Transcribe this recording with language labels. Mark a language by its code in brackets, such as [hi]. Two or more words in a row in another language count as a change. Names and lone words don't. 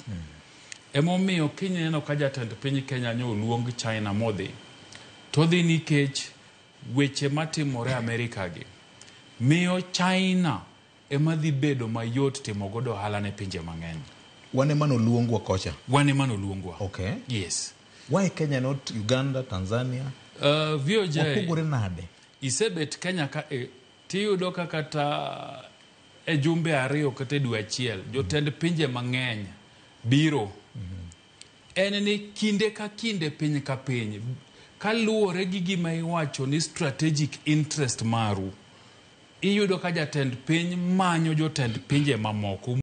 [luo] Emomiyo Kenya neno ka jatend piny Kenya nyo luong China modhi. To dhi nikech weche matimore Amerika gi miyo China ema dhi bedo mayot timo godo ohala ne pinje mang'eny. Wane mano luongwa kocha. Wane mano luongwa. [en] Okay. Yes. Why Kenya, not Uganda, Tanzania? VOJ. [luo] Wapogore nade? Isebet Kenya ka tiyudo ka kata jumbe ariyo kata dwe achiel jotend pinje mang'eny biro. En ni kinde ka kinde piny ka piny kaluwore gi gima iwacho ni [en] strategic interest [luo] maru iyudo ka jatend piny manyo jotend pinje mamoko